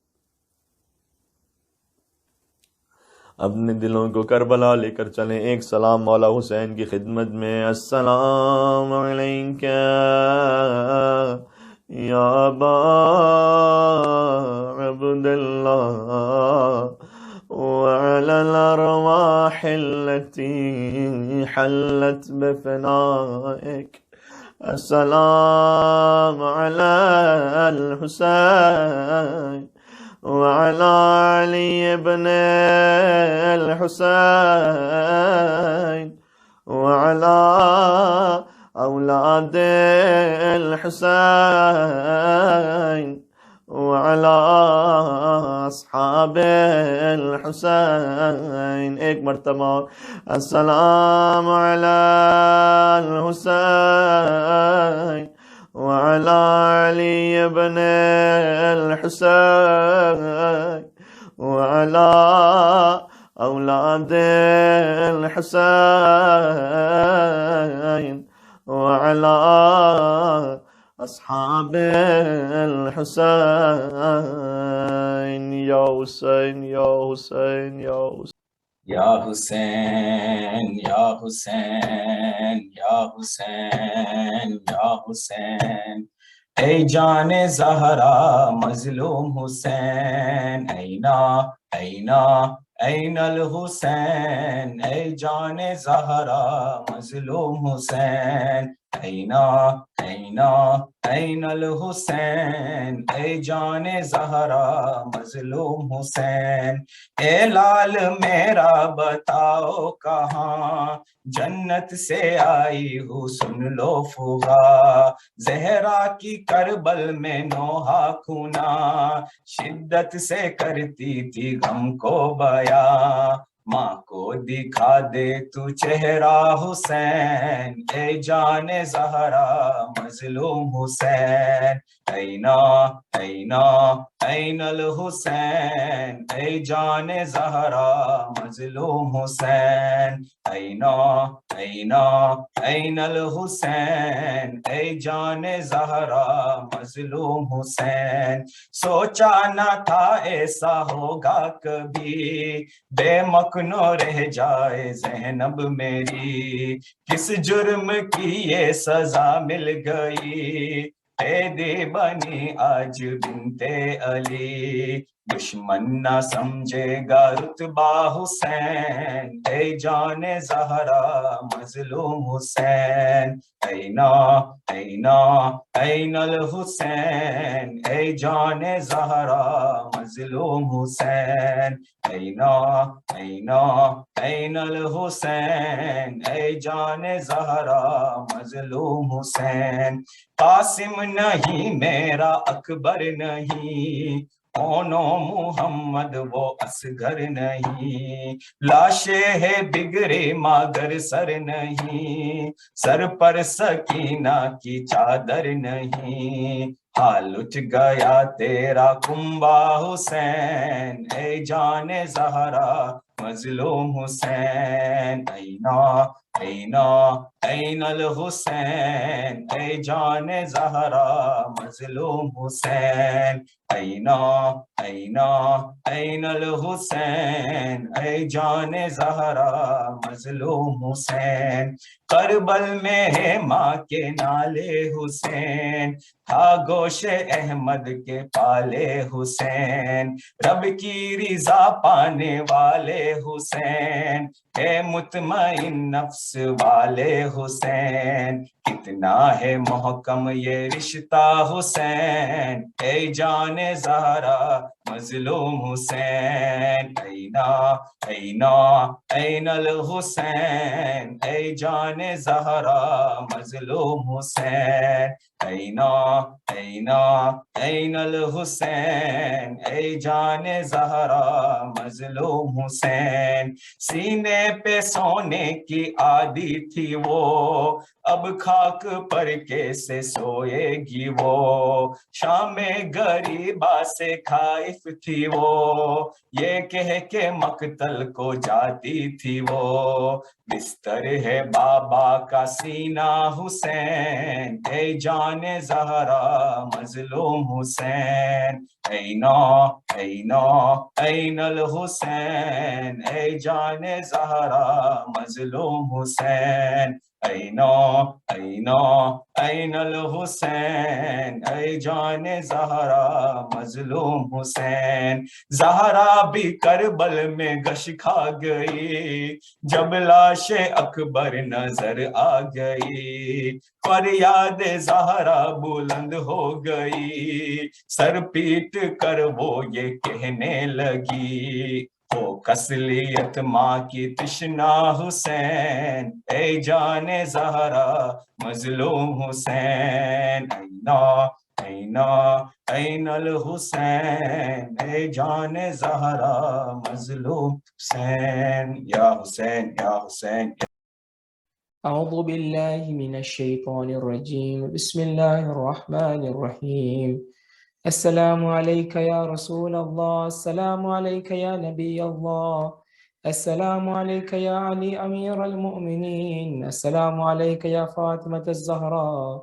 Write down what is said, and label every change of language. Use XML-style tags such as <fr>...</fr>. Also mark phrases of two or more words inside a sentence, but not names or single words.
<ur>اپنے دلوں کو کربلا لے کر چلیں۔ ایک سلام مولا حسین کی خدمت میں،</ur> <ar>السلام علیکہ یا ابا عبداللہ وعلى الأرواح التي حلت بفنائك، السلام على الحسين وعلى علي بن الحسين وعلى أولاد الحسين وعلى أصحاب الحسين۔</ar> <ur>ایک مرتبہ</ur> <ar>السلام على الحسين وعلى علي بن الحسين وعلى أولاد الحسين وعلى أصحاب الحسين۔</ar> <ur>یا حسین یا حسین یا حسین یا حسین یا حسین یا حسین یا حسین، اے جان زہرا مظلوم حسین،</ur> <ar>اینا اینا این الحسین،</ar> <ur>اے جان زہرا مظلوم حسین،</ur> <ar>اینا اینا این الحسین،</ar> <ur>اے جان زہرا مظلوم حسین، اے لال میرا بتاؤ کہاں جنت سے آئی ہوں، سن لو فغا زہرا کی کربل میں نوحہ کھونا، شدت سے کرتی تھی غم کو بیاں، ماں کو دکھا دے تو چہرہ حسین، اے جان زہرا مظلوم حسین،</ur> <ar>اینا اینا این</ar> <ur>الحسین، اے جان زہرا مظلوم حسین،</ur> <ar>اینا اینا این الحسین،</ar> <ur>اے جان زہرا مظلوم حسین، سوچا نہ تھا ایسا ہوگا کبھی، بے مکنو رہ جائے زینب میری، کس جرم کی یہ سزا مل گئی، قیدی بنی آج بنت علی، دشمن نہ سمجھے گا رتبہ حسین، اے جان زہرا مظلوم حسین،</ur> <ar>اینا اینا این الحسین،</ar> <ur>اے جان زہرا مظلوم حسین، اینا</ur> <ar>اینا این الحسین،</ar> <ur>اے جان زہرا مظلوم حسین، قاسم نہیں میرا اکبر نہیں، اونو محمد وہ اصغر نہیں، لاشیں ہے بگڑے مگر سر نہیں، سر پر سکینہ کی چادر نہیں، حال اٹھ گیا تیرا کنبہ حسین، اے جان زہرا مظلوم حسین،</ur> <ar>اینا اینا این الحسین،</ar> <ur>اے جان زہرا مظلوم حسین،</ur> <ar>اینا اینا این الحسین،</ar> <ur>اے جان زہرا مظلوم حسین، کربل میں ہے ماں کے نالے حسین، تھا گوش احمد کے پالے حسین، رب کی رضا پانے والے حسین، اے مطمئن نفس والے حسین، کتنا ہے محکم یہ رشتہ حسین، اے جان زہرا مظلوم حسین،</ur> <ar>اینا اینا این</ar> <ur>الحسین، اے جان زہرا مظلوم حسین،</ur> <ar>اینا اینا این الحسین،</ar> <ur>اے جان زہرا مظلوم حسین، سینے پہ سونے کی عادی تھی وہ، اب خاک پر کیسے سوئے گی وہ، شام غریبا سے خائف تھی وہ، یہ کہہ کے مقتل کو جاتی تھی وہ، بستر ہے بابا کا سینہ حسین، اے جان زہرا مظلوم حسین،</ur> <ar>اینا اینا این الحسین،</ar> <ur>اے جان زہرا مظلوم حسین،</ur> <ar>اینا اینا این</ar> <ur>الحسین، اے جان زہرا مظلوم حسین، زہرا بھی کربل میں گش کھا گئی، جب لاش اکبر نظر آ گئی، فریاد زہرا بلند ہو گئی، سر پیٹ کر وہ یہ کہنے لگی، ہو کسلیت ماں کی تشنا حسین، اے جان زہرا مظلوم حسین،</ur> <ar>اینا اینا این الحسین،</ar> <ur>اے جان زہرا مظلوم حسین، یا حسین یا حسین۔</ur> <ar>أعوذ بالله من الشيطان الرجيم بسم الله الرحمن الرحيم السلام عليك يا رسول الله، السلام عليك يا نبي الله، السلام عليك يا علي أمير المؤمنين، السلام عليك يا فاطمة الزهراء</ar>